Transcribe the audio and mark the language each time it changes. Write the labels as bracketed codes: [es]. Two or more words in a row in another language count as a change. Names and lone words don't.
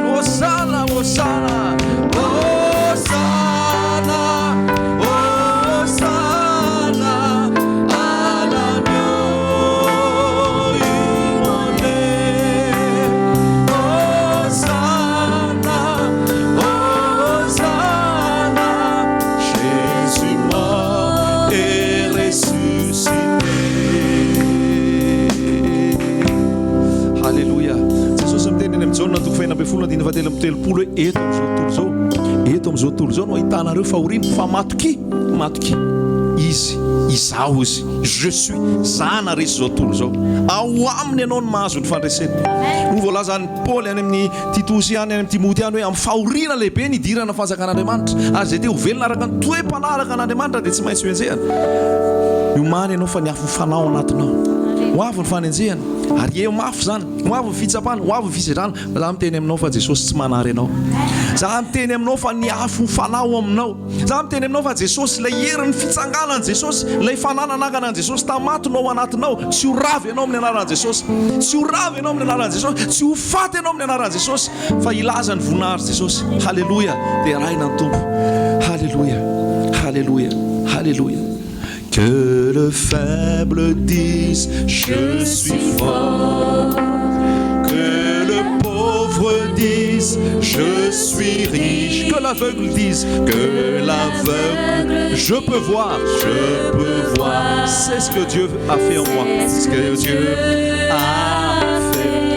[fr] Hosanna, Hosanna, Hosanna, Hosanna à l'agneau immolé. Hosanna, Hosanna, Jésus mort et ressuscité. Halleluja. [mg] Jesosy miteny eny amin'ny Jaona toko faina ambin'ny folo na dimy fahatelo amby telopolo hoe eto amin'izao tontolo zao, eto amin'izao tontolo zao no ahitanareo fahoriana fa matoki, matoki. Izy, izaho izy, [fr] je suis, [mg] zana resy zao tontolo zao. Ao aminy ianao no mahazo ny fandresena. No voalazany Paoly any amin'ny Titosy any amin'ny Timoty any hoe amin'ny fahoriana lehibe ny idirana fanjakan'Andriamanitra, ary zay te ho velona araka ny toe-panaraka an'Andriamanitra dia tsy maintsy ho enjehana. Miomany ianao fa ny afo fanao anatinao. Ho avy ny fanenjehana, ary eo mafy zany, ho avy ny fitsapana, ho avy ny fisedrana. Za miteny aminao fa Jesosy tsy manary anao. Za miteny aminao fa ny afo ny fanao aminao. Za miteny aminao fa Jesosy ilay herin'ny fitsanganan'i Jesosy, ilay fanananakana an'i Jesosy tamatinao anatinao, tsy ho ravy ianao amin'ny anaran'i Jesosy, tsy ho ravy ianao amin'ny anaran'i Jesosy, tsy ho faty ianao amin'ny anaran'i Jesosy, fa ilaza ny voninahitry Jesosy. Halleluja. Dia raina ny tompo. Halleluja. Halleluja. Halleluja. [fr] Que le faible dise je suis fort, que le pauvre dise je suis riche, que l'aveugle dise, que l'aveugle je peux voir, c'est ce que Dieu a fait en moi, c'est ce que Dieu a fait.